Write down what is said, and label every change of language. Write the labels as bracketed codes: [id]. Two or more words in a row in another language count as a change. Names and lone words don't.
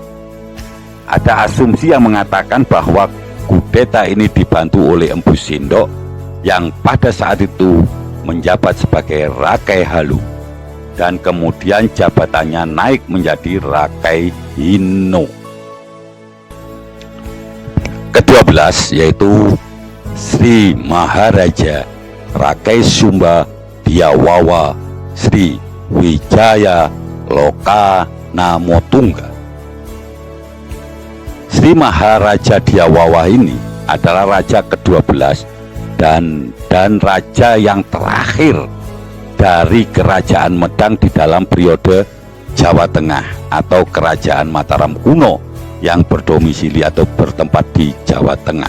[id] Ada asumsi yang mengatakan bahwa kudeta ini dibantu oleh Empu Sindok yang pada saat itu menjabat sebagai Rakai Halu, dan kemudian jabatannya naik menjadi Rakai Hino. Ke-12 yaitu Sri Maharaja Rakai Sumba Dyawawa Sri Wijaya Loka Namotungga. Sri Maharaja Dyawawa ini adalah raja ke-12 dan raja yang terakhir dari Kerajaan Medang di dalam periode Jawa Tengah atau Kerajaan Mataram kuno yang berdomisili atau bertempat di Jawa Tengah.